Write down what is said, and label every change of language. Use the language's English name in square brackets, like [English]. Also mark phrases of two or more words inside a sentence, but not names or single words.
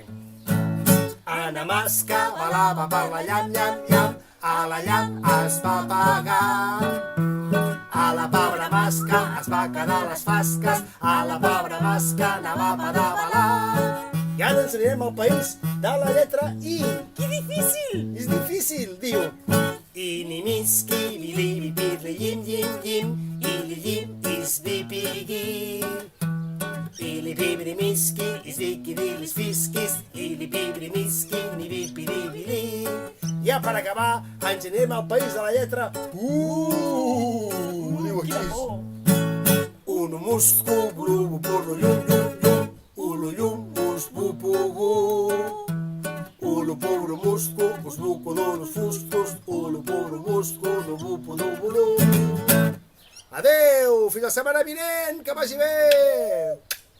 [Catalan] Ana Masca balava per la llam, llam, llam, a la llam es va apagar. A la pobra masca es va quedar a les fasques, a la pobra masca anava a pedalar. I ara ens anirem al país de la lletra I. Que difícil! És difícil, diu. Inimiski, bilibi, pirli, llim, llim, llim, ili, llim, isbipigi. Ili, bibri, miski, isbiki, dilis, fiskis, ili, bibri, miski, ni, bipiri, bili. Ja per acabar, ens anirem al país de la lletra diu aquí. Unu muscu, bulu, burro, llum, llum, llum, ulu, llum, bupu, ulu pobru muscu, busbucu d'unos fuscos, ulu pobru muscu, no bupu d'ubulu. Adeu, fins la setmana vinent, que vagi bé!